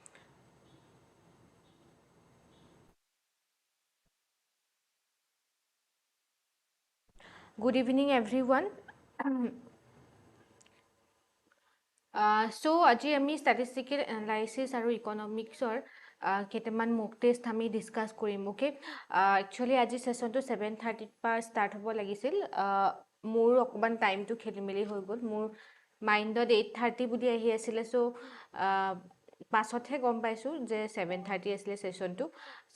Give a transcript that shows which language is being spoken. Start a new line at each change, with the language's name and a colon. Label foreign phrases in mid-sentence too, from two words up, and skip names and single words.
English: Good evening everyone.
Assamese: So আজি আমি
English: statistical analysis
Assamese: আৰু economicsৰ কেইটামান
English: mock test
Assamese: আমি ডিসকাস কৰিম
English: okay actually
Assamese: আজি সেশনটো 7:30 পৰা ষ্টাৰ্ট হ'ব লাগিছিল মোৰ অকমান টাইমটো খেলিমেলি হৈ গ'ল মোৰ মাইণ্ডত 8:30 বুলি আহি আছিলে সো পাছতহে গম পাইছো যে 7:30 আছিলে সেশনটো সো